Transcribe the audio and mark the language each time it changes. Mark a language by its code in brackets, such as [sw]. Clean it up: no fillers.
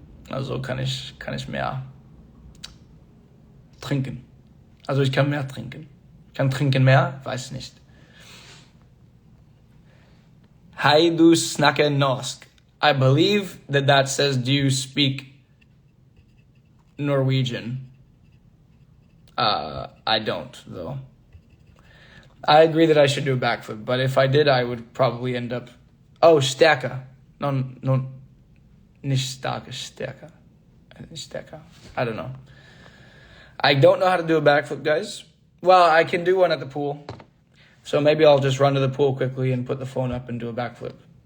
[de] Also kann ich mehr trinken. Also ich kann mehr trinken. Ich kann trinken mehr, weiß nicht. [no] Hei du snakker norsk. [en] I believe that says, do you speak Norwegian? I don't, though. I agree that I should do a backflip, but if I did, I would probably end up... [de] Oh, stärker. No, nicht stärker, stärker. Stärker. [en] I don't know. I don't know how to do a backflip, guys. Well, I can do one at the pool. So maybe I'll just run to the pool quickly and put the phone up and do a backflip.